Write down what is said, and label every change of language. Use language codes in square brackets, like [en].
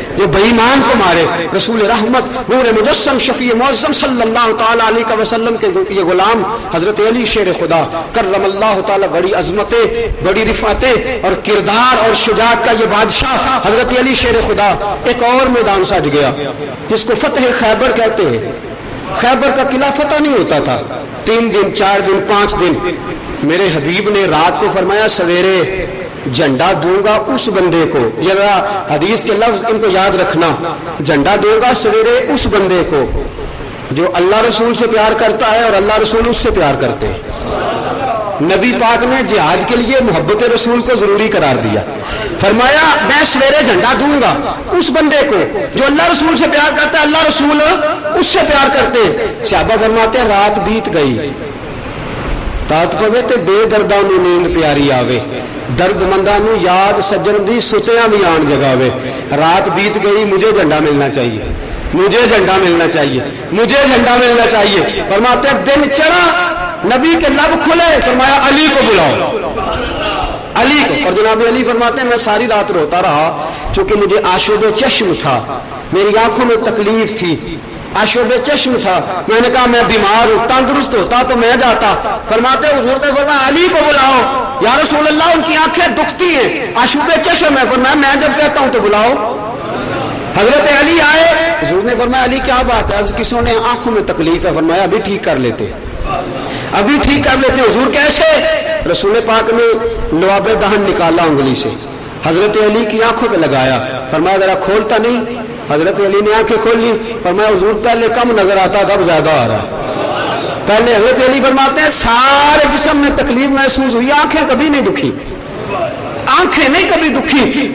[ur] جو بے ایمان کو مارے رسول رحمت نور مجسم شفیع معظم صلی اللہ تعالی علیہ وسلم کے یہ غلام حضرت علی شیر خدا کرم اللہ تعالی بڑی عظمتیں بڑی رفعتیں اور کردار اور شجاعت کا یہ بادشاہ حضرت علی شیر خدا ایک اور میدان سج گیا جس کو فتح خیبر کہتے ہیں. خیبر کا قلعہ فتح نہیں ہوتا تھا 3 دن 4 دن 5 دن. میرے حبیب نے رات کو فرمایا سویرے جھنڈا دوں گا اس بندے کو. یہ حدیث کے لفظ ان کو یاد رکھنا. جھنڈا دوں گا سویرے اس بندے کو جو اللہ رسول سے پیار کرتا ہے اور اللہ رسول اس سے پیار کرتے ہیں. نبی پاک نے جہاد کے لیے محبت رسول کو ضروری قرار دیا. فرمایا میں سویرے جھنڈا دوں گا اس بندے کو جو اللہ رسول سے پیار کرتا ہے اللہ رسول اس سے پیار کرتے. صحابہ فرماتے ہیں رات بیت گئی [pa] رات پوے تے بے درداں نوں نیند پیاری آوے درد منداں نوں یاد سجن دی ستیاں بھی آن جگاوے. [ur] رات بیت گئی مجھے جھنڈا ملنا چاہیے مجھے جھنڈا ملنا چاہیے مجھے جھنڈا ملنا چاہیے. فرماتے ہیں دن چڑھا نبی کے لب کھلے فرمایا علی کو بلاؤ علی کو. اور جناب علی فرماتے ہیں میں ساری رات روتا رہا چونکہ مجھے آشوب چشم تھا میری آنکھوں میں تکلیف تھی آشوب چشم تھا. میں نے کہا میں بیمار ہوں تندرست ہوتا تو میں جاتا. فرماتے حضور نے فرمایا علی کو بلاؤ. یا رسول اللہ ان کی آنکھیں دکھتی ہیں آشوب چشم ہے. فرمایا میں جب کہتا ہوں تو بلاؤ. حضرت علی آئے حضور نے فرمایا علی کیا بات ہے کسی نے آنکھوں میں تکلیف ہے. فرمایا ابھی ٹھیک کر لیتے ابھی ٹھیک کر لیتے. حضور کیسے؟ رسول پاک نے لعاب دہن نکالا انگلی سے حضرت علی کی آنکھوں پہ لگایا. فرمایا ذرا کھولتا نہیں. حضرت علی نے آنکھیں کھول لی. فرمایا حضور پہلے کم نظر آتا تھا اب زیادہ آ رہا. پہلے حضرت علی فرماتے ہیں سارے جسم میں تکلیف محسوس ہوئی آنکھیں کبھی نہیں دکھی آنکھیں نہیں کبھی دکھی.